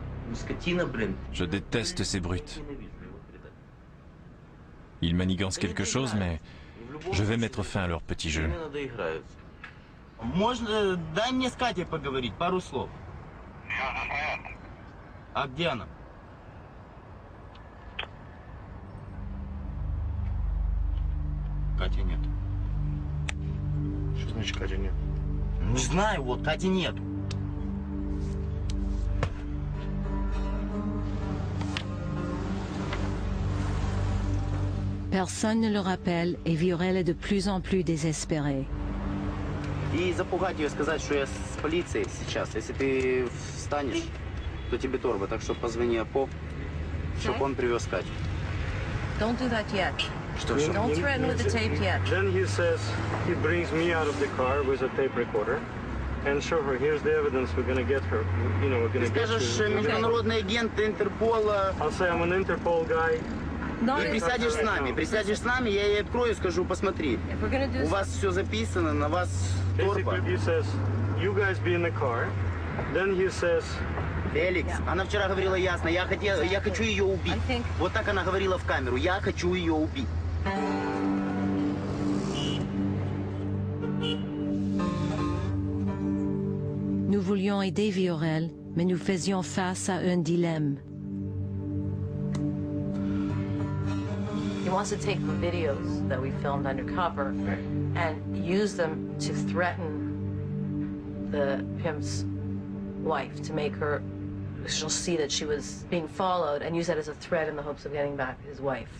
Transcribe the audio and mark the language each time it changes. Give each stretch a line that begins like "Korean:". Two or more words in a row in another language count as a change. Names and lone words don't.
Russian: Скотина, блин.
French: Je déteste ces brutes. Ils manigancent quelque chose, mais je vais mettre fin à leur petit jeu.
Russian: Можно, дай мне с Катей поговорить, пару слов. А где она? Кати нет. Что значит Катя нет? Не знаю, вот Кати нету.
French: Personne ne le rappelle et Viorel est de plus en plus désespéré.
Russian: И запугать ее, сказать, что я с полицией сейчас. Если ты встанешь, то тебе торба. Так что позвони Апо, чтобы он привез Катю.
English: Don't do that yet.
Russian: Что?
English: Don't threaten with the tape yet. Then he says he brings me out of the car with a tape recorder and show her, here's the evidence, we're gonna get her. You know, we're gonna
Russian: Ты
English: get
Russian: скажешь,
English: you.
Russian: международный агент Интерпола.
English: I'll say I'm an Interpol guy.
Russian: И присядешь с нами, я ей открою и скажу, посмотри, у вас все записано, на вас торпа.
English: Basically he says, you guys be in the car. Then he says,
Russian: Феликс, она вчера говорила ясно, я хочу ее убить. Вот так она говорила в камеру, я хочу ее убить.
French: Nous voulions aider Viorel, mais nous faisions face à un dilemme.
English: He wants to take the videos that we filmed undercover and use them to threaten the pimp's wife, to make her, she'll see that she was being followed and use that as a threat in the hopes of getting back his wife.